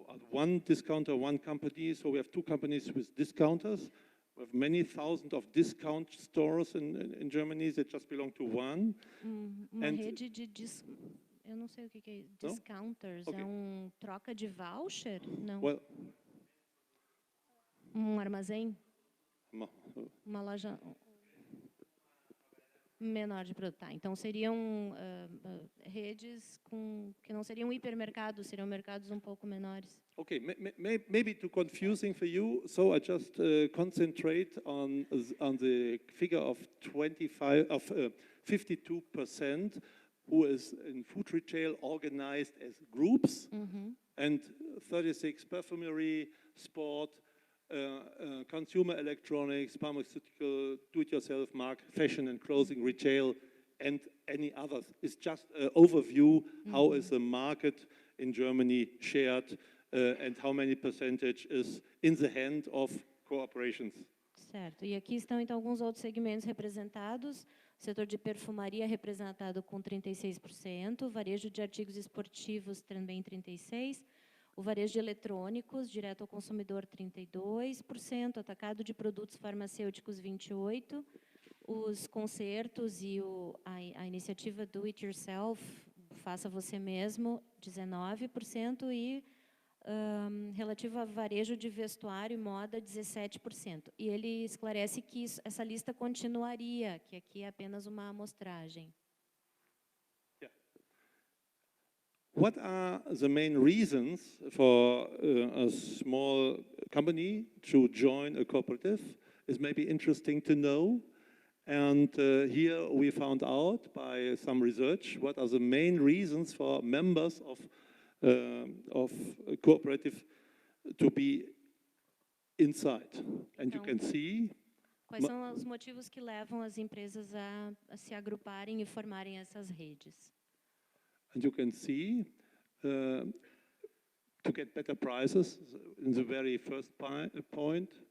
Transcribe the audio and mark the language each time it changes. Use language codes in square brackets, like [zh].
[en] One discounter, one company. So we have two companies with discounters. We have many thousands of discount stores in Germany that just belong to one. [pt] Uma rede de eu não sei o que é discounters. [en] Okay. [pt] É troca de voucher? Não. [en] Well, [pt] Armazém? Uma loja menor de produto. Então, seriam redes que não seriam hipermercados, seriam mercados pouco menores. [en] Okay, maybe too confusing for you, so I just concentrate on the figure of 52% who is in food retail organized as groups, and 36 perfumery, sport, consumer electronics, pharmaceutical, do-it-yourself market, fashion and clothing, retail, and any others. It's just an overview how is the market in Germany shared and how many percentage is in the hand of corporations. [pt] Certo. E aqui estão, então, alguns outros segmentos representados. O setor de perfumaria representado com 36%, varejo de artigos esportivos também 36%, o varejo de eletrônicos, direto ao consumidor, 32%, atacado de produtos farmacêuticos, 28%, os concertos e a iniciativa Do It Yourself, faça você mesmo, 19%, e relativo a varejo de vestuário e moda, 17%. E ele esclarece que essa lista continuaria, que aqui é apenas uma amostragem. [en] Yeah. What are the main reasons for a small company to join a cooperative? is maybe interesting to know. And here we found out by some research what are the main reasons for members of a cooperative to be inside. And you can see. [pt] Quais são os motivos que levam as empresas a se agruparem e formarem essas redes? [en] And you can see to get better prices in the very first point.